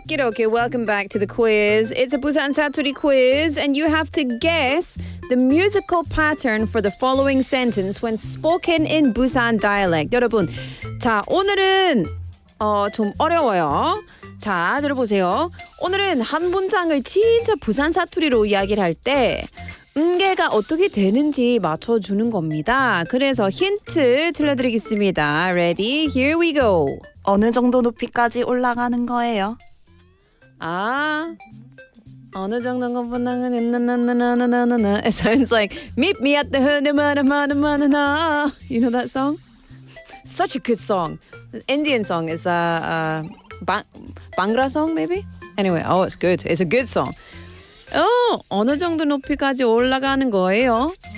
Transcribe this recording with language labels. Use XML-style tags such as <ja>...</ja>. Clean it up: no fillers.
<en>Okay, welcome back to the quiz. It's a Busan 사투리 quiz, and you have to guess the musical pattern for the following sentence when spoken in Busan dialect.</en> <ko>여러분, 자, 오늘은 좀 어려워요. 자, 들어보세요. 오늘은 한 문장을 진짜 부산 사투리로 이야기를 할 때 음계가 어떻게 되는지 맞춰주는 겁니다. 그래서 힌트 들려드리겠습니다.</ko> <en>Ready? Here we go.</en> <ko>어느 정도 높이까지 올라가는 거예요? 어느 정도 나나나나나나나나나.</ko> <en>It sounds like meet me at the na. You know that song? Such a good song. Indian song. It's a Bhangra song maybe? Anyway, it's good. It's a good song.</en> <ko>어느 정도 높이까지 올라가는 거예요?</ko>